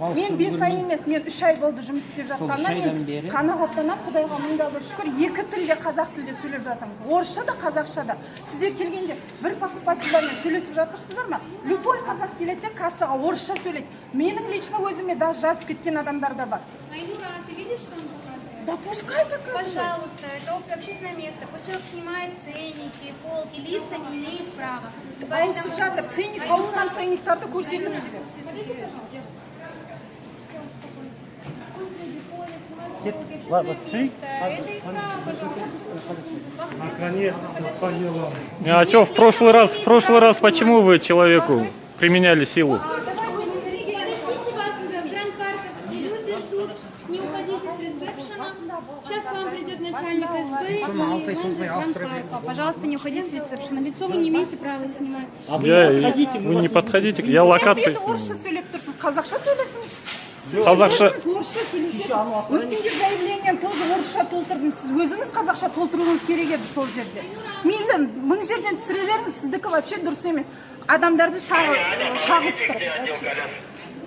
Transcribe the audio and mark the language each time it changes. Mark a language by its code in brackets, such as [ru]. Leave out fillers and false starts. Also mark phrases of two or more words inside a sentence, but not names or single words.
[kk] Мен 5 ай емес, мен 3 ай болды жұмыс істеп жатқаннан мен қанағаттанамын, Құдайға мың да бір шүкір, екі тілде қазақ тілде сөйлеп жатырмыз. Орысша да, қазақша да. Сіздер келгенде бір покупательдармен сөйлесіп жатырсыздар ма? Любой қазақ келеді де кассаға орысша сөйлейді. Менің лично өзіме даже жазып кеткен адамдар да бар. [ru] Айнура, ты видишь, что он показывает? Да пускай показывает. Пожалуйста, это общественное место. Пусть человек снимает ценники, полки, лица не имеют права. Ауысып жатыр, ценник, ауысқан ценниктарды көрсетіңіздер. Подойди, пожалуйста. Пусть люди ходят, смотрят Нет, полки, ладно, общественное ты- место. Это их право, пожалуйста. Наконец-то поняла. А что, в прошлый раз почему вы человеку применяли силу? Подождите вас, Гранд-Парковские люди ждут. Не уходите с ресепшена. Сейчас к вам придет начальник СБ и менеджер Гранд-Парка. Пожалуйста, не уходите с ресепшена. Лицо вы не имеете права снимать. Вы не подходите, я локацию [kk] Сіздер орысша [ru] сниму. [kk] сөйлеп тұрсыз, қазақша сөйлесіңіз. Қазақша. Сіз орысша сөйлесеңіз. Өткенде заявлениені тоже орысша толтырдыңыз. Сіз өзіңіз қазақша толтыруыңыз керек еді сол жерде. Мейлі, мың жерден түсіре беріңіз, сіздікі вообще дұрыс емес. Адамдарды шағылыстырып.